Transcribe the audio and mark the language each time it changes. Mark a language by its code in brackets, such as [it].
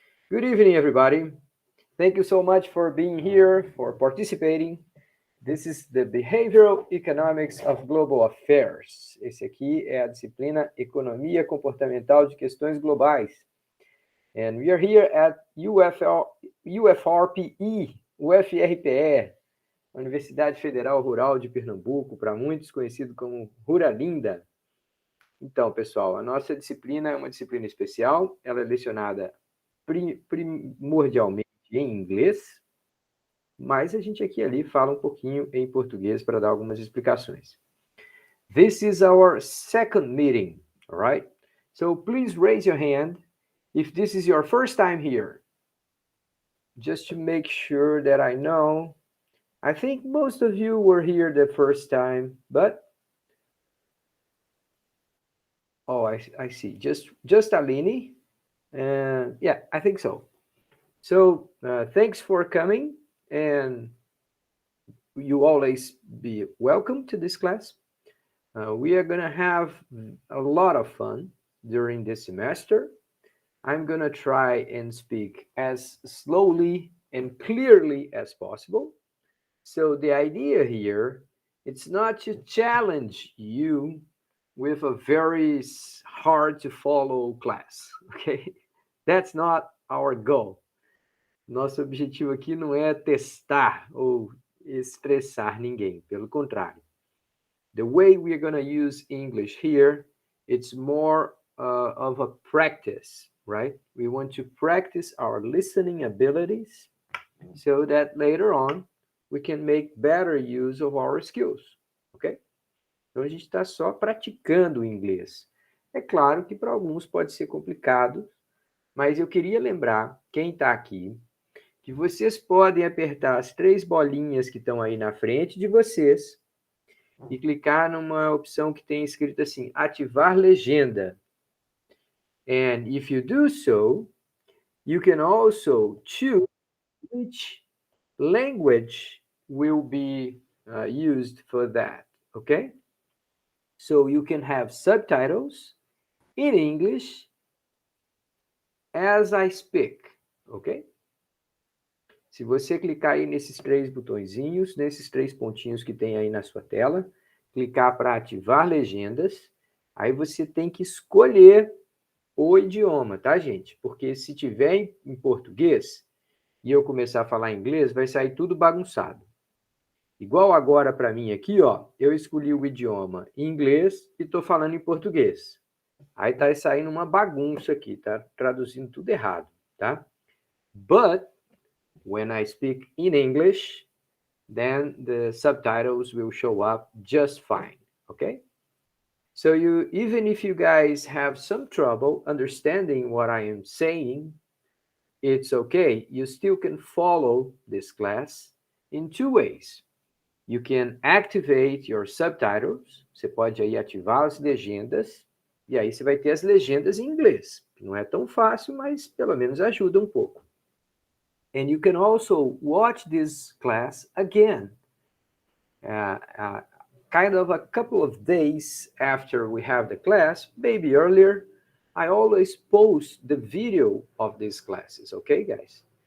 [en] Good evening, everybody. Thank you so much for being here, for participating. This is the Behavioral Economics of Global Affairs. [pt] Esse aqui é a disciplina Economia Comportamental de Questões Globais. [en] And we are here at UFRPE, UFRPE, Universidade Federal Rural de Pernambuco, [pt] para muitos conhecido como Ruralinda. Então, pessoal, a nossa disciplina é uma disciplina especial, ela é lecionada primordialmente em inglês, mas a gente aqui e ali fala um pouquinho em português para dar algumas explicações. [en] This is our second meeting, all right? So please raise your hand if this is your first time here. Just to make sure that I know. I think most of you were here the first time, but oh, I see. Just Aline. And yeah, I think so. So thanks for coming, and you always be welcome to this class. We are going to have a lot of fun during this semester. I'm going to try and speak as slowly and clearly as possible. So the idea here, it's not to challenge you with a very hard to follow class, okay? That's not our goal. [pt] Nosso objetivo aqui não é testar ou estressar ninguém, pelo contrário. [en] The way we're going to use English here, it's more of a practice, right? We want to practice our listening abilities so that later on we can make better use of our skills, ok? [pt] Então a gente está só praticando o inglês. É claro que para alguns pode ser complicado, mas eu queria lembrar quem está aqui que vocês podem apertar as 3 bolinhas que estão aí na frente de vocês e clicar numa opção que tem escrito assim, ativar legenda. [en] And if you do so, you can also choose which language will be used for that, okay? So you can have subtitles in English as I speak, ok? [pt] Se você clicar aí nesses 3 botõezinhos, nesses 3 pontinhos que tem aí na sua tela, clicar para ativar legendas, aí você tem que escolher o idioma, tá, gente? Porque se tiver em português e eu começar a falar inglês, vai sair tudo bagunçado. Igual agora para mim aqui, ó, eu escolhi o idioma inglês e estou falando em português. Aí tá saindo uma bagunça aqui, tá traduzindo tudo errado, tá? [en] But when I speak in English, then the subtitles will show up just fine, okay? So even if you guys have some trouble understanding what I am saying, it's okay. You still can follow this class in 2 ways. You can activate your subtitles. [pt] Você pode aí ativar as legendas. E aí você vai ter as legendas em inglês. Não é tão fácil, mas pelo menos ajuda um pouco. [en] And you can also watch this class again. Kind of a couple of days after we have the class, maybe earlier, I always post the video of these classes, okay, guys?